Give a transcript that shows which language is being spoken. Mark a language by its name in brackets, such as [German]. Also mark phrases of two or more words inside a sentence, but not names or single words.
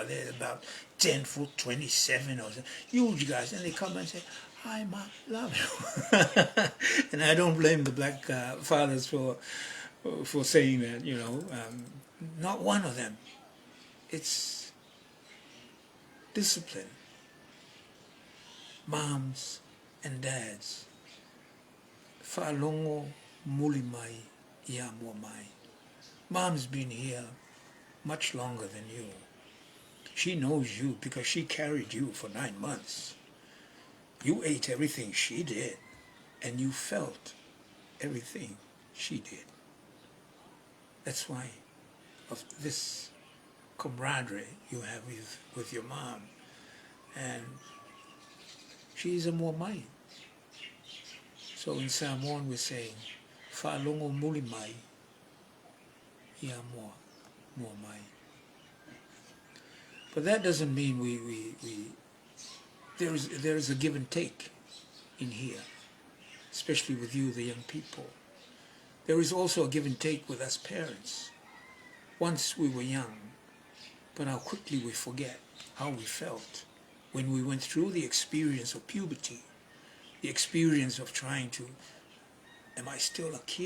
[English] They're about 10 foot, 27 or so, huge guys, and they come and say, "Hi, Ma, love you." And I don't blame the black fathers for saying that. Not one of them. It's discipline. Moms and dads. [Samoan] Fa'alongo muli mai ia mua mai. [English] Mom's been here much longer than you. She knows you because she carried you for 9 months. You ate everything she did, and you felt everything she did. That's why of this camaraderie you have with your mom. And she's a [Samoan] mua mai. [English] So in Samoan we're saying, [Samoan] Fa'alongo muli mai, ia mua mai. [English] But that doesn't mean there is a give and take in here, especially with you, the young people. There is also a give and take with us parents. Once we were young, but how quickly we forget how we felt when we went through the experience of puberty, the experience of trying to, am I still a kid?